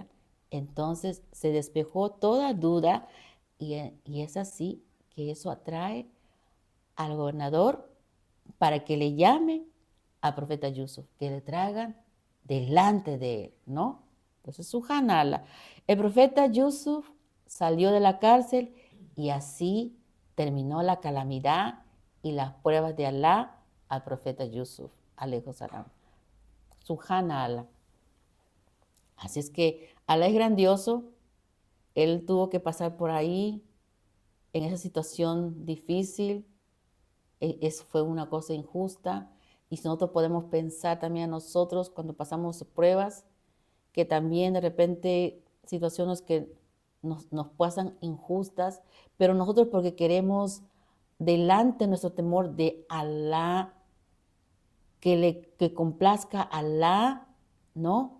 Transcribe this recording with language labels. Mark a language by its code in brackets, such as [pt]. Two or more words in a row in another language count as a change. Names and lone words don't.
[es] Entonces se despejó toda duda y es así que eso atrae al gobernador para que le llame al profeta Yusuf, que le traigan delante de él, ¿no? Entonces, subhanallah, el profeta Yusuf salió de la cárcel y así terminó la calamidad y las pruebas de Alá al profeta Yusuf, [ar] عليه السلام. [es] Subhanallah. Así es que Alá es grandioso, él tuvo que pasar por ahí en esa situación difícil, fue una cosa injusta. Y nosotros podemos pensar también a nosotros cuando pasamos pruebas, que también de repente situaciones que nos pasan injustas, pero nosotros porque queremos delante nuestro temor de Alá, que complazca a Alá, ¿no?